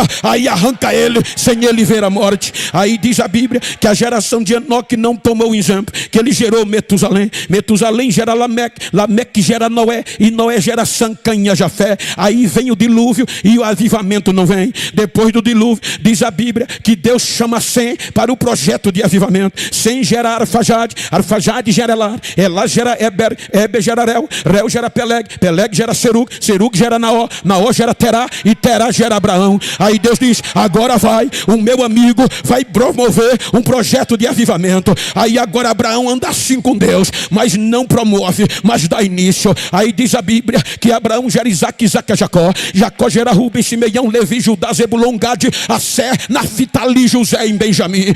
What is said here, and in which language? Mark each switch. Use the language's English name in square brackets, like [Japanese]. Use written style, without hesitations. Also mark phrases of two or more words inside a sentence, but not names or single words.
[Portuguese] Aí arranca ele, sem ele ver a morte. Aí diz a Bíblia que a geração de Enoque não tomou o exemplo, que ele gerou Metusalém, Metusalém gera Lameque, Lameque gera Noé, e Noé gera Sam, Cã e Jafé. Aí vem o dilúvio e o avivamento não vem. Depois do dilúvio, diz a Bíblia que Deus chama Sem para o projeto de avivamento. Sem gera Arfajade, Arfajade gera Elar, Elar gera Eber, Eber gera Reu, Reu gera Peleg, Peleg gera Serug, Serug gera Naó, Naó gera Terá, e Terá gera Abraão. Aí Deus diz, agora vai, o meu amigo vai promover um projeto de avivamento. Aí agora Abraão anda assim com Deus, mas não promove, mas dá início. Aí diz a Bíblia que Abraão gera Isaac, Isaac é Jacó, Jacó gera Rubem, Simeão, Levi, Judá, Zebulon, Gade, Assé, Naftali, José e Benjamim.